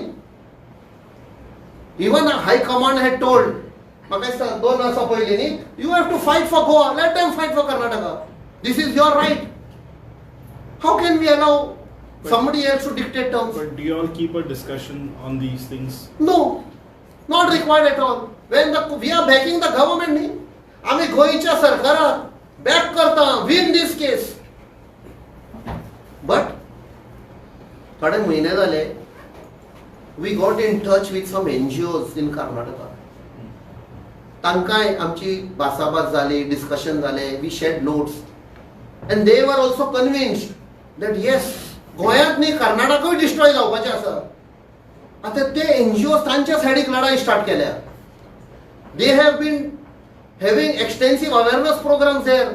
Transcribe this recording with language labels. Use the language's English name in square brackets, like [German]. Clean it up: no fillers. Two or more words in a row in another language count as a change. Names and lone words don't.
[English] Even a high command had told, you have to fight for Goa. Let them fight for Karnataka. This is your right. How can we allow somebody else to dictate terms? But do you all keep a discussion on these things? No. Not required at all. When we are backing the government, [Konkani] आम्ही गोयच्या सरकाराक बॅक करता [English] win this case. But [Konkani] थोडे महिने जाले [English] we got in touch with some NGOs in Karnataka. [Konkani] तांकांय आमची भासाभास जाली, डिस्कशन जाले, [English] we shared notes and they were also convinced that yes [Konkani] गोंयांत न्ही कर्नाटकूय डिस्ट्रॉय जावपाचें आसा. आता ते एनजीओ तांच्या सायडीक लढाई स्टार्ट केल्या. [English] they have been having extensive awareness programs there.